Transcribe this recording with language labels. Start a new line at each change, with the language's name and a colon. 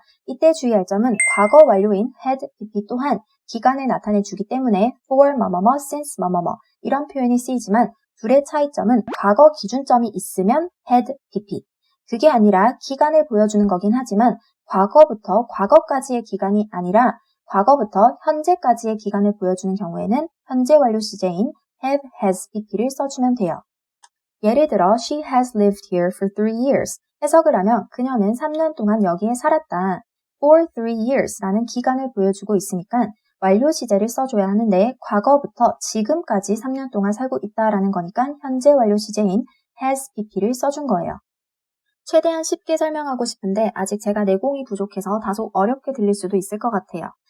Korean: 이때 주의할 점은 과거 완료인 had, pp 또한 기간을 나타내주기 때문에 for 뭐뭐뭐, since 뭐뭐뭐 이런 표현이 쓰이지만 둘의 차이점은 과거 기준점이 있으면 had, pp. 그게 아니라 기간을 보여주는 거긴 하지만 과거부터 과거까지의 기간이 아니라 과거부터 현재까지의 기간을 보여주는 경우에는 현재 완료 시제인 have, has, pp를 써주면 돼요. 예를 들어
English: she has lived here for 3 years.
Korean: 해석을 하면 그녀는 3년 동안 여기에 살았다.
English: for 3 years
Korean: 라는 기간을 보여주고 있으니까 완료 시제를 써줘야 하는데 과거부터 지금까지 3년 동안 살고 있다라는 거니까 현재 완료 시제인 has, pp를 써준 거예요. 최대한 쉽게 설명하고 싶은데 아직 제가 내공이 부족해서 다소 어렵게 들릴 수도 있을 것 같아요.